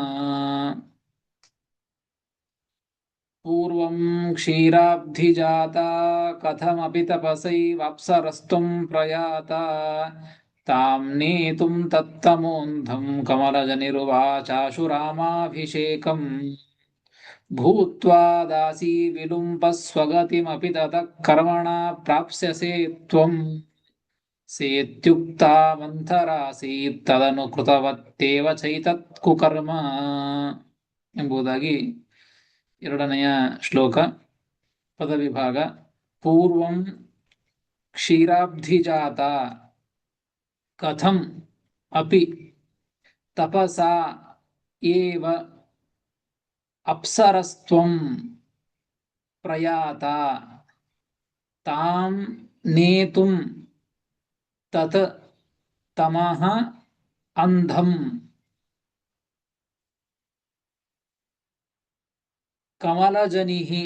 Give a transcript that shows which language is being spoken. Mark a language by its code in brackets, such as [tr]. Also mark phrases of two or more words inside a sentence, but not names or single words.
[sa] ಪೂರ್ವಂ ಕ್ಷೀರಾಬ್ಧಿಜಾತ ಕಥಮಪಿ ತಪಸೈವಾಪ್ಸರಸ್ತ್ವಂ ಪ್ರಯಾತ ತಾಂ ನೇತುಂ ತತ್ತಮೋಂಧಂ ಕಮಲಜನಿರುವಾಚಾಶು ರಾಮಾಭಿಷೇಕಂ ಭೂತ್ವಾ ದಾಸಿ ವಿಲುಂಬ ಸ್ವಗತಿಮಪಿ ತತಃ ಕರ್ಮಣ ಪ್ರಾಪ್ಸ್ಯಸೆ ತ್ವಂ ಸೇತ್ಯುಕ್ತಾ ಮಂಥರಾಸೀತ್ ತದನು ಕೃತವತ್ತೇವ ಚೈತತ್ ಕುಕರ್ಮ [kn] ಎಂಬುದಾಗಿ ಎರಡನೆಯ ಶ್ಲೋಕ. ಪದವಿಭಾಗ. [sa] ಪೂರ್ವಂ ಕ್ಷೀರಾಬ್ಧಿಜಾತ ಕಥಂ ಅಪಿ ತಪಸಾ ಏವ ಅಪ್ಸರಸ್ತ್ವಂ ಪ್ರಯಾತ ತಾಂ ನೇತುಂ ತತ್ ತಮಃ ಅಂಧಂ ಕಮಲಜನಿಃ